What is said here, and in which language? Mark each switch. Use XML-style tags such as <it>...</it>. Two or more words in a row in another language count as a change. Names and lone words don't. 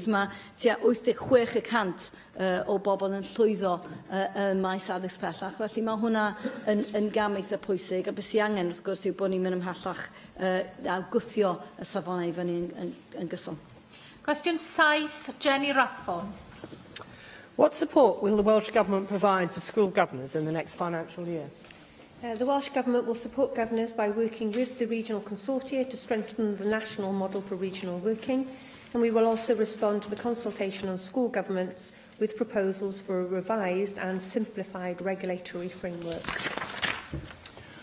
<cy>Mae tua 86% o bobl yn llwyddo yn maes addysg pellach. Felly mae hwnna yn gam eitha pwysig. A beth sy'n angen, wrth gwrs, yw bod ni'n mynd ymhellach a gwthio y safonau fyny yn gyson. Cwestiwn 7, Jenny Rathbone.</cy> <en>What support will the Welsh Government provide for school governors in the next financial year? The Welsh Government will support governors by working with the regional consortia to strengthen the national model for regional working, and we will also respond to the consultation on school governments with proposals for a revised and simplified regulatory framework.</en>